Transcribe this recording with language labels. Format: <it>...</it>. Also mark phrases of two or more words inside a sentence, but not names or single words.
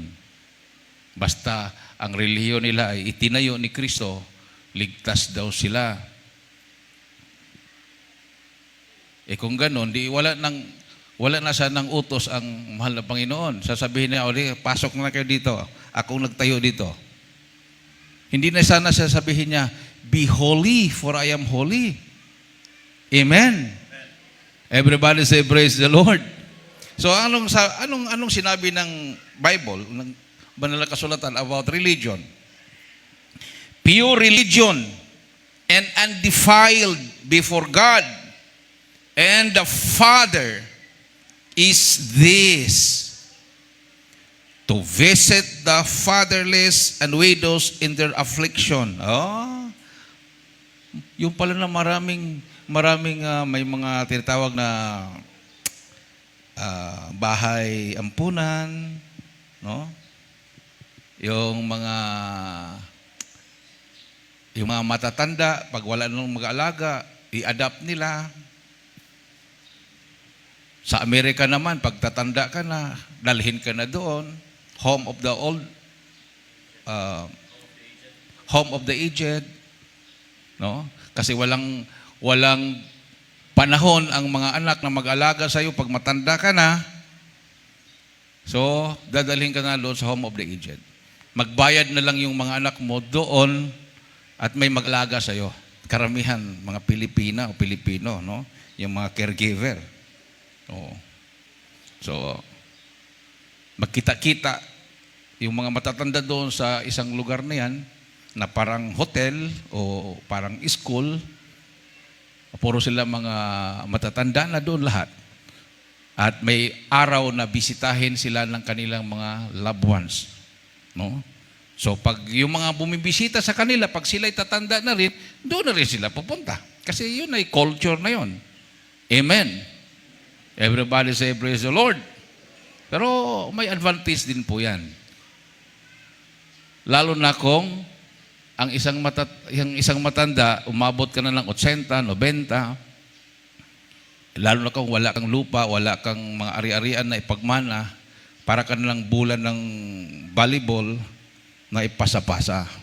<tl>Basta ang relihiyon nila ay itinayo ni Kristo, ligtas daw sila. Kung ganon, wala na siya ng utos ang mahal na Panginoon. Sasabihin niya, pasok na kayo dito. Akong nagtayo dito. Hindi na sana siya sabihin niya,</tl> <en>be holy for I am holy. Amen. Everybody say praise the Lord.</en> <tl>So anong sinabi ng Bible, ng banal na kasulatan about religion?</tl> <en>pure religion and undefiled before God and the Father is this, to visit the fatherless and widows in their affliction.</en> <tl>Yung pala na maraming may mga tinatawag na bahay ampunan, no? Yung mga matatanda, pag wala nang mag-aalaga, i-adapt nila. Sa Amerika naman, pag tatanda ka na, dalhin ka na doon,</tl> <en>home of the aged, no?</en> <tl>Kasi walang panahon ang mga anak na mag-alaga sa iyo pag matanda ka na. So, dadalhin ka na doon sa</tl> <en>home of the aged.</en> <tl>Magbayad na lang yung mga anak mo doon at may mag-alaga sa iyo. Karamihan mga Pilipina o Pilipino, no? Yung mga caregiver. Oo. So, magkita-kita yung mga matatanda doon sa isang lugar na yan na parang hotel o parang school. Puro sila mga matatanda na doon lahat. At may araw na bisitahin sila ng kanilang mga</tl> <en>loved ones.</en> <tl>No? So, pag yung mga bumibisita sa kanila, pag sila'y tatanda na rin, doon na rin sila pupunta. Kasi yun ay culture na yun.</tl> <en>Amen. Everybody say, praise the Lord.</en> <tl>Pero may advantage din po yan. Lalo na kung ang isang matanda, umabot ka na ng 80, 90, lalo na kung wala kang lupa, wala kang mga ari-arian na ipagmana, para ka na lang bulan ng volleyball na ipasa-pasa.</tl>